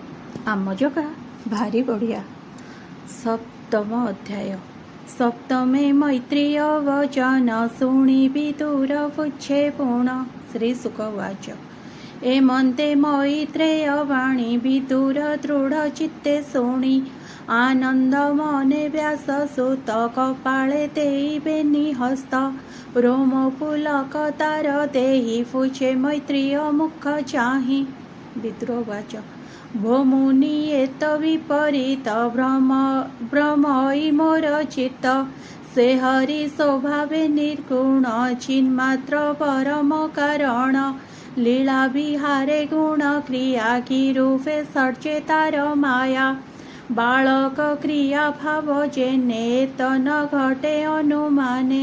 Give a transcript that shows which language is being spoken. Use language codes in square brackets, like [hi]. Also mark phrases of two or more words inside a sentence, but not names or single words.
[or] ଆମ ଜଗା ଭାରି ବଢ଼ିଆ। ସପ୍ତମ ଅଧ୍ୟାୟ। ସପ୍ତମେ ମୈତ୍ରେୟ ବଚନ ଶୁଣି ବିଦୁର ପୁଚ୍ଛେ ପୂର୍ଣ୍ଣ। [sa] श्री शुक उवाच। [or] ଏମନ୍ତେ ମୈତ୍ରେୟ ବାଣୀ ବିଦୁର ଦୃଢ଼ ଚିତ୍ତେ ଶୁଣି ଆନନ୍ଦ ମନେ ବ୍ୟାସ ସୁତ କପାଳେ ଦେହି ନିହସ୍ତ ରୋମ ପୁଲକ ତାର ଦେହି ପୁଛେ ମୈତ୍ରେୟ ମୁଖ ଚାହି। [sa] विदुर उवाच। [or] ଭୋ ମୁନି ଏତ ବିପରୀତ ଭ୍ରମଇ ମୋର ଚିତ୍ତ ସେ ହରି ସ୍ୱଭାବେ ନିର୍ଗୁଣ ଚିନ୍ମାତ୍ର ପରମ କାରଣ ଲୀଳା ବିହାରେ ଗୁଣ କ୍ରିୟା କି ରୂପେ ସର୍ଚ୍ଚେ ତାର ମାୟା ବାଳକ କ୍ରିୟା ଭାବ ଯେନେ ତନ ଘଟେ ଅନୁମାନେ